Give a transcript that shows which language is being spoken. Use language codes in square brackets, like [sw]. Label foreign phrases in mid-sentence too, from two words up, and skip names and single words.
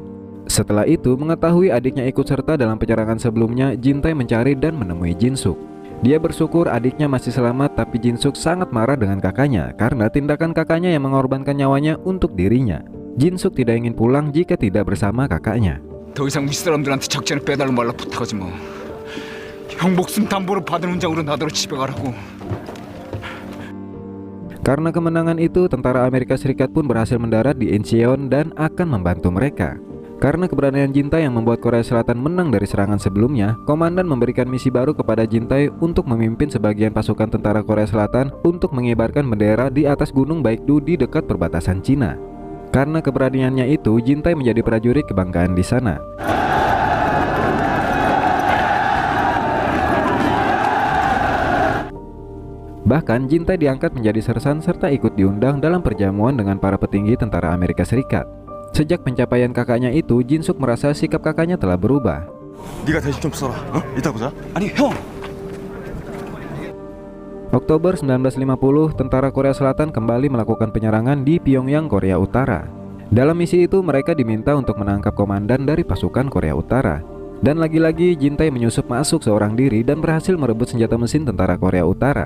[id] Setelah itu, mengetahui adiknya ikut serta dalam penyerangan sebelumnya, Jintai mencari dan menemui Jinsuk. Dia bersyukur adiknya masih selamat, tapi Jinsuk sangat marah dengan kakaknya karena tindakan kakaknya yang mengorbankan nyawanya untuk dirinya. Jinsuk tidak ingin pulang jika tidak bersama kakaknya. [ko] 더 이상 윗사람들한테 적재를 빼달라 말라 부탁하지 뭐. 형 목숨 담보로 받은 훈장으로 나더러 집에 가라고. [id] Karena kemenangan itu, tentara Amerika Serikat pun berhasil mendarat di Incheon dan akan membantu mereka. Karena keberanian Jintai yang membuat Korea Selatan menang dari serangan sebelumnya, komandan memberikan misi baru kepada Jintai untuk memimpin sebagian pasukan tentara Korea Selatan untuk mengibarkan bendera di atas gunung Baekdu di dekat perbatasan Cina. Karena keberaniannya itu, Jintai menjadi prajurit kebanggaan di sana. Bahkan Jintai diangkat menjadi sersan serta ikut diundang dalam perjamuan dengan para petinggi tentara Amerika Serikat. Sejak pencapaian kakaknya itu, Jinsuk merasa sikap kakaknya telah berubah. [ko] 네가 대신 좀 써라. 이따 보자. 아니 형. [id] Oktober 1950, tentara Korea Selatan kembali melakukan penyerangan di Pyongyang, Korea Utara. Dalam misi itu, mereka diminta untuk menangkap komandan dari pasukan Korea Utara. Dan lagi-lagi Jintai menyusup masuk seorang diri dan berhasil merebut senjata mesin tentara Korea Utara.